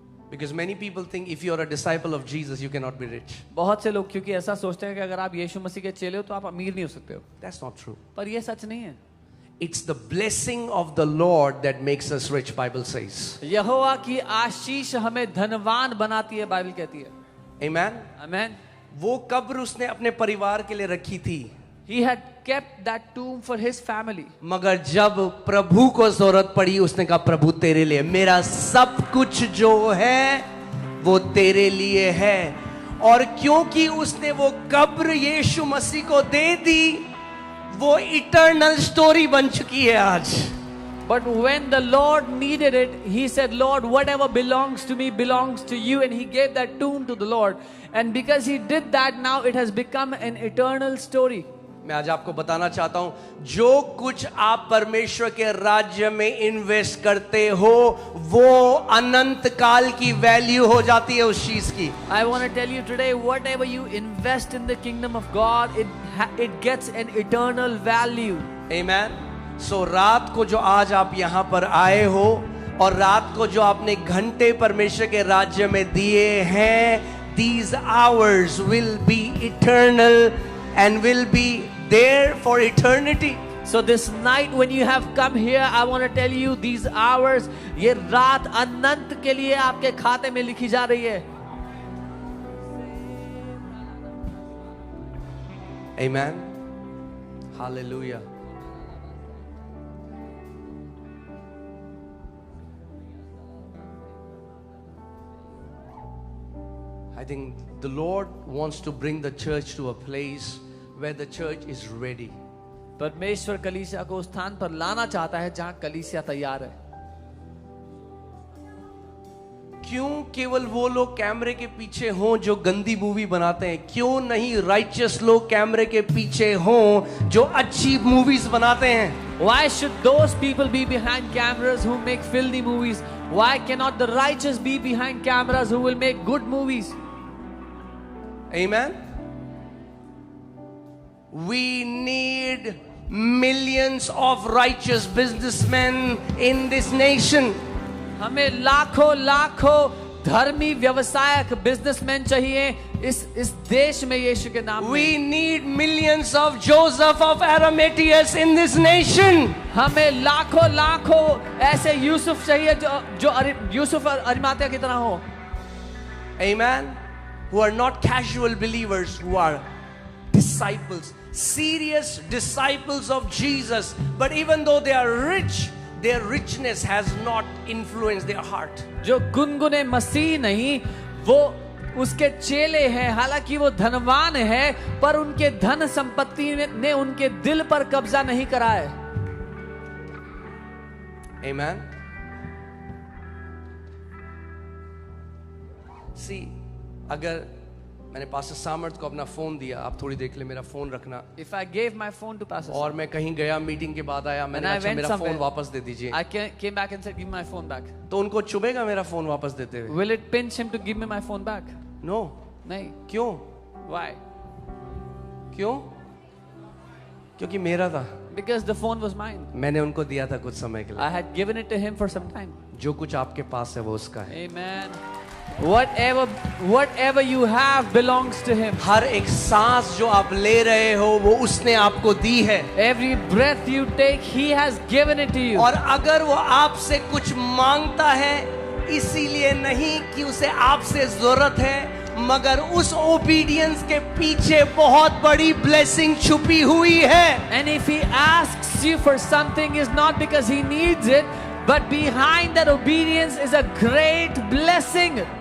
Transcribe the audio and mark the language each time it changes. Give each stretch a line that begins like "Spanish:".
English: Because many people think if you are a disciple of Jesus, you cannot be rich.
Hindi: बहुत से लोग क्योंकि ऐसा सोचते हैं कि अगर आप यीशु मसीह के चेले हो तो आप अमीर नहीं हो सकते हो.
English: That's not true.
Hindi: पर ये सच नहीं है.
English: It's the blessing of the Lord that makes us rich, Bible says.
Hindi: यहोवा की आशीष हमें धनवान बनाती है, बाइबल कहती है.
English: Amen. Amen.
Hindi: वो कब्र उसने अपने परिवार के लिए रखी थी.
English: He had kept that tomb for his family.
Hindi: मगर जब प्रभु को जरूरत पड़ी, उसने कहा प्रभु तेरे लिए, मेरा सब कुछ जो है वो तेरे लिए है. और क्योंकि उसने वो कब्र यीशु मसीह को दे दी, वो इटर्नल स्टोरी बन चुकी है आज.
English: But when the Lord needed it, he said, Lord, whatever belongs to me belongs to you. And he gave that tomb to the Lord. And because he did that, now it has become an eternal story.
Hindi: मैं आज आपको बताना चाहता हूं, जो कुछ आप परमेश्वर के राज्य में इन्वेस्ट करते हो, वो अनंत काल की वैल्यू हो जाती है उस चीज की.
English: I want to tell you today, whatever you invest in the kingdom of God, it gets an eternal value. Amen.
Hindi: So रात को जो आज आप यहां पर आए हो और रात को जो आपने घंटे परमेश्वर के राज्य में दिए हैं,
English: these hours will be eternal and will be there for eternity. So this night when you have come here, I want to tell you these hours,
Hindi: ये रात अनंत के लिए आपके खाते में लिखी जा रही है.
English: Amen. Hallelujah. I think the Lord wants to bring the church to a place where the church is ready.
Hindi: परमेश्वर कलीसिया को उस स्थान पर लाना चाहता है जहां कलीसिया तैयार है. क्यों केवल वो लोग कैमरे के पीछे हों जो गंदी मूवी बनाते हैं? क्यों नहीं राइचियस लोग कैमरे के पीछे हों जो अच्छी मूवीज बनाते हैं?
English: Why should those people be behind cameras who make filthy movies? Why cannot the righteous be behind cameras who will make good movies? Amen. We need millions of righteous businessmen in this nation.
Hindi: हमें लाखों धर्मी व्यवसायक businessman चाहिए इस देश में यीशु के नाम में.
English: We need millions of Joseph of Arimathea in this nation.
Hindi: हमें लाखों ऐसे यूसुफ चाहिए जो यूसुफ अरिमातिया की तरह हो.
English: Amen. Who are not casual believers, who are disciples, serious disciples of Jesus. But even though they are rich, their richness has not influenced their heart.
Hindi: जो गुनगुने मसीह नहीं, वो उसके चेले हैं. हालांकि वो धनवान है, पर उनके धन संपत्ति ने उनके दिल पर कब्जा नहीं करा है.
English: Amen.
Hindi: See, अगर मैंने पास्टर सामर्थ को अपना फोन दिया, आप थोड़ी देख ले, मेरा फोन रखना.
English: If I gave my phone to Pastor
Hindi: और मैं कहीं गया, मीटिंग के बाद आया, मैंने अच्छा मेरा फोन वापस दे दीजिए.
English: I came back and said, give me my phone back.
Hindi: तो उनको चुभेगा मेरा फोन वापस देते हुए?
English: Will it pinch him to give me my phone back? No.
Hindi: नहीं. क्यों?
English: Why?
Hindi: क्यों? क्योंकि मेरा था.
English: Because the phone was mine.
Hindi: मैंने उनको दिया था कुछ समय के लिए.
English: I had given it to him for some time.
Hindi: जो कुछ आपके पास है वो उसका है.
English: Amen. Whatever you have belongs to him.
Hindi: हर एक सांस जो आप ले रहे हो वो उसने आपको दी है।
English: Every breath you take, he has given it to you.
Hindi: और अगर वो आपसे कुछ मांगता है, इसीलिए नहीं कि उसे आपसे जरूरत है, मगर उस ओबीडियंस के पीछे बहुत बड़ी ब्लेसिंग छुपी हुई है।
English: And if he asks you for something, is not because he needs it, but behind that obedience is a great blessing.